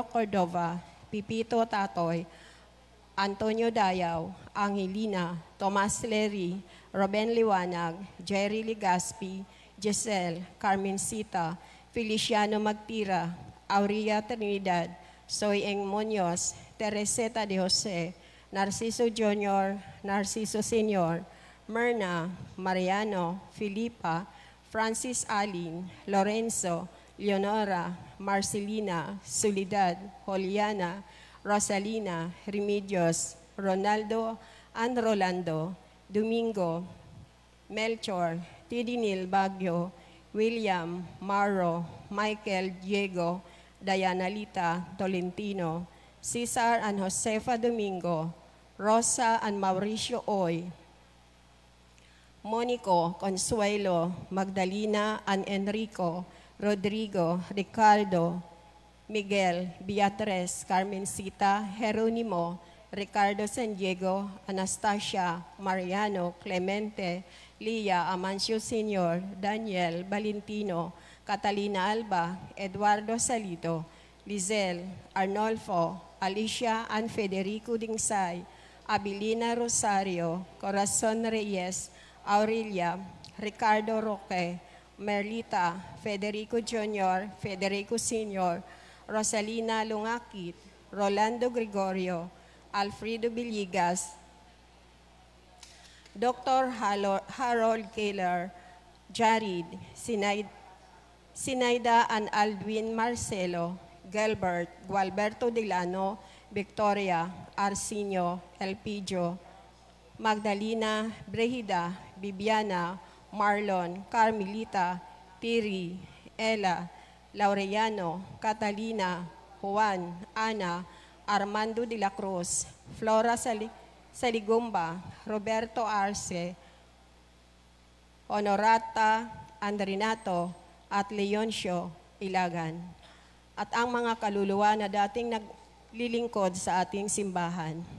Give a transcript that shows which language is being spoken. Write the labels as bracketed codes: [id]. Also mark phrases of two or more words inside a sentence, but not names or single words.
[tl] Cordova, Pipito Tatoy, Antonio Dayaw, Angelina, Tomas Leri, Ruben Liwanag, Jerry Ligaspi, Giselle, Carmencita, Feliciano Magtira, Aurea Trinidad, Soyeng Muñoz, Tereseta de Jose, Narciso Jr., Narciso Sr., Myrna, Mariano, Filipa, Francis Alin, Lorenzo, Leonora, Marcelina, Soledad, Juliana, Rosalina, Remedios, Ronaldo, and Rolando, Domingo, Melchor, Tidinil Baguio, William, Maro, Michael, Diego, Diana Lita, Tolentino, Cesar and Josefa Domingo, Rosa and Mauricio Oy, Monico, Consuelo, Magdalena and Enrico, Rodrigo, Ricardo, Miguel, Beatriz, Carmencita, Jeronimo, Ricardo San Diego, Anastasia, Mariano, Clemente, Lia, Amancio Sr., Daniel, Valentino, Catalina Alba, Eduardo Salito, Lizelle, Arnolfo, Alicia and Federico Dingsay, Abilina Rosario, Corazon Reyes, Aurelia, Ricardo Roque, Merlita, Federico Jr., Federico Sr., Rosalina Lungakit, Rolando Gregorio, Alfredo Villegas, Dr. Harold Keller, Jared, Sinaida and Aldwin Marcelo, Gilbert, Gualberto Delano, Victoria, Arsenio, Elpidio, Magdalena, Brehida, Bibiana, Marlon, Carmelita, Tiri, Ella, Laureano, Catalina, Juan, Ana, Armando de la Cruz, Flora Saligumba, Roberto Arce, Honorata Andrinato, at Leoncio Ilagan, at ang mga kaluluwa na dating naglilingkod sa ating simbahan.